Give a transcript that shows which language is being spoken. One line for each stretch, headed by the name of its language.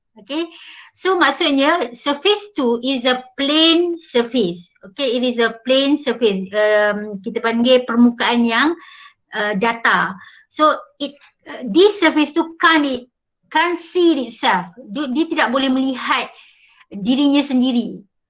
English: Okay, so maksudnya surface 2 is a plane surface. Okay, it is a plane surface.
Malay: Kita panggil permukaan yang datar.
English: So this surface tu can't see itself.
Malay: Dia tidak boleh melihat dirinya sendiri.